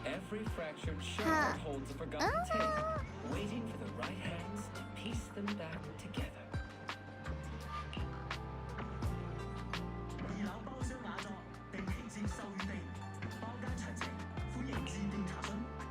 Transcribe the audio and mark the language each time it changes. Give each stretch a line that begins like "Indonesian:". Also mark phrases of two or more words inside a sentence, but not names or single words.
English: Every fractured shard holds a forgotten tale, waiting for the right hands to piece them back together.
Chinese: 二樓包廂雅座，定期接受預訂，包間詳情歡迎致電查詢。